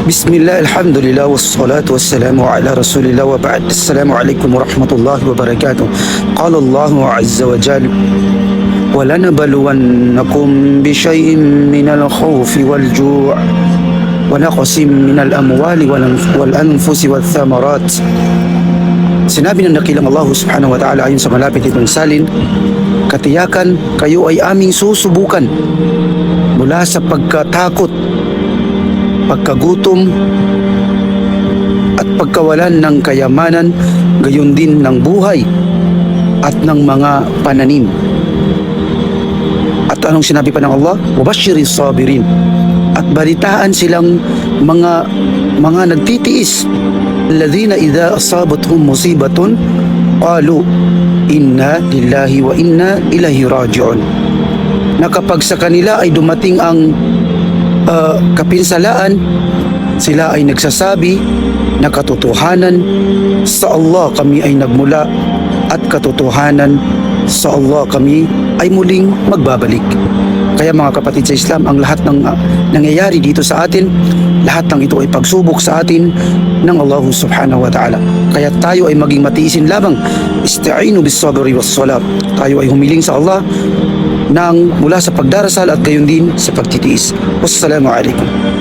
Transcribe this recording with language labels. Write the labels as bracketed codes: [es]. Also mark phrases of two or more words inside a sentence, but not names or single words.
[ar] بسم الله، الحمد لله، والصلاة والسلام على رسول الله وبعد. السلام عليكم ورحمة الله وبركاته. قال الله عز وجل, وَلَنَبَلُوَنَّكُمْ بِشَيْءٍ مِّنَ الْخَوْفِ وَالْجُوعِ وَنَقْصٍ مِّنَ الْأَمْوَالِ وَالْأَنفُسِ وَالثَّمَرَاتِ. [tl] Sinabi ng dakilang Allah [ar] سبحانه وتعالى [tl] ayon sa malapit itong salin, katiyakan kayo ay aming susubukan mula sa pagkatakot, pagkagutom at pagkawalan ng kayamanan, gayon din ng buhay at ng mga pananim. At anong sinabi pa ng Allah? [ar] وبشر الصابرين. [tl] At balitaan silang mga nagtitiis. [ar] الذين إذا أصابتهم مصيبة قالوا إنا لله وإنا إليه راجعون. [tl] Na kapag sa kanila ay dumating ang kapinsalaan, sila ay nagsasabi na katotohanan sa Allah kami ay nagmula at katotohanan sa Allah kami ay muling magbabalik. Kaya mga kapatid sa Islam, ang lahat ng nangyayari dito sa atin, lahat ng ito ay pagsubok sa atin ng Allah [ar] سبحانه وتعالى. [tl] Kaya tayo ay maging matiisin lamang. [ar] استعينوا بالصبر والصلاة. [tl] Tayo ay humiling sa Allah mula sa pagdarasal at gayon din sa pagtitiis. [ar] والسلام عليكم.